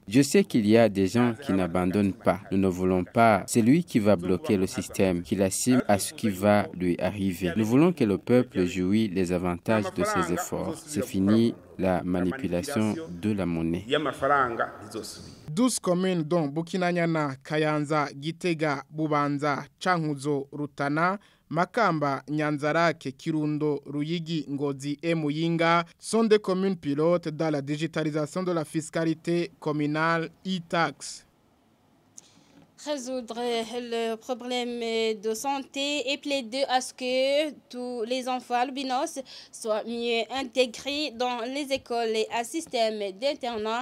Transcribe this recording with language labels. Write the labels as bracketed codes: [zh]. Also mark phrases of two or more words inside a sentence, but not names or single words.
[fr] Je sais qu'il y a des gens qui n'abandonnent pas. Nous ne voulons pas. C'est lui qui va bloquer le système, qui l'assume à ce qui va lui arriver. Nous voulons que le peuple jouisse les avantages de ses efforts. C'est fini la manipulation de la monnaie. 12 communes dont Bukinanyana, Kayanza, Gitega, Bubanza, Chankuzo, Rutana, Makamba, Nyanzarake, Kirundo, Ruyigi, Ngozi et Muyinga sont des communes pilotes dans la digitalisation de la fiscalité communale e-tax. Résoudre le problème de santé et plaider à ce que tous les enfants albinos soient mieux intégrés dans les écoles et un système d'internat.